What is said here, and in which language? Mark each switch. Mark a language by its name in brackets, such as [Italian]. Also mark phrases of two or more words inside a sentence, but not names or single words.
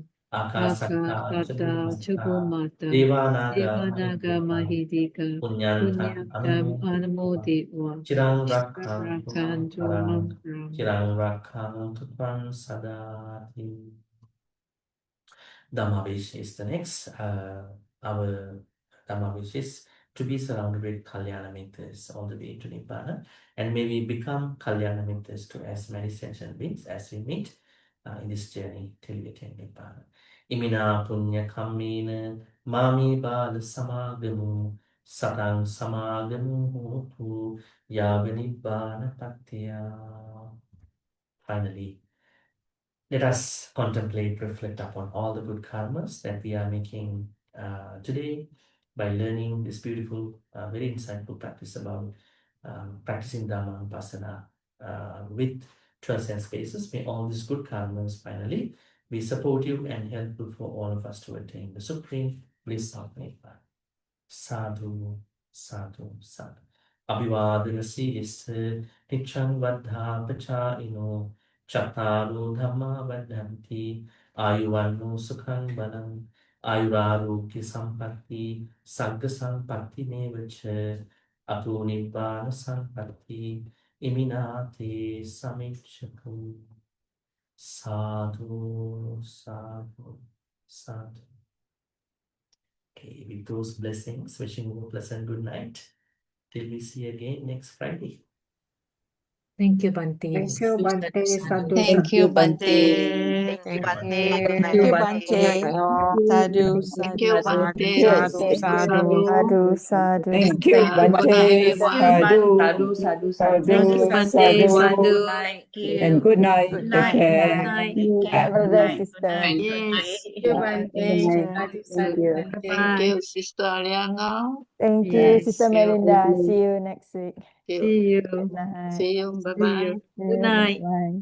[Pali] Akasatta ca Bhummata Devanaga Mahidika Punyantam Anumoditva Chirang Rakhang Mamram. Chirang Rakhang Tupan Sadati. [English] Dhammavish is the next. Our Dhammavish is to be surrounded with [Pali] Kalyana Mitras [English] all the way to Nibbana, and may we become [Pali] Kalyana Mitras [English] to as many sentient beings as we meet in this journey till we attain Nibbana. [Pali] Imina punya kammena mami bala samagamu satang samagamu hotu yaga Nibbana patya. [English] Finally, let us contemplate, reflect upon all the good karmas that we are making today by learning this beautiful, very insightful practice about practicing Dhammānupassanā with 12 sense spaces. May all these good karmas finally be supportive and helpful for all of us to attain the supreme bliss of Nibbana. [Pali] Sadhu, sadhu, sadhu. Abhivadana sirisse niccang vaddha pacāino Chattaru Dhamma Vaddhanti Ayuvanno Sukhang Balam Ayurarogya Sampatti Sagga Sampatti Nevacha Ato Nibbana Sampatti Iminate Samichatu. Sadhu, sadhu, sadhu. [English] Okay, with those blessings, wishing you a pleasant good night. Till we see again next Friday. Thank you, Bhante. Thank you, Bhante. Sadhu, Thank you, Bhante. Thank you, Bhante. Thank you, Bhante. Thank Sadhu, you, sadhu, Bhante. sadhu, Thank sadhu. you. [Pali] Sadhu, sadhu. [English] Thank you, Good night, Bhante. everyone. [Pali] Sadhu, sadhu, [English] Thank you, sadhu, Bhante. sadhu. Sadhu. And good night. Good Take night. care. Good night. Brother, sister. Yes. Thank you. Thank Bye. you, Sister Aliana. Thank you, Yes. Sister Melinda. See you next week. See you. Good night. See you. See Bye-bye. you. Good night. Bye.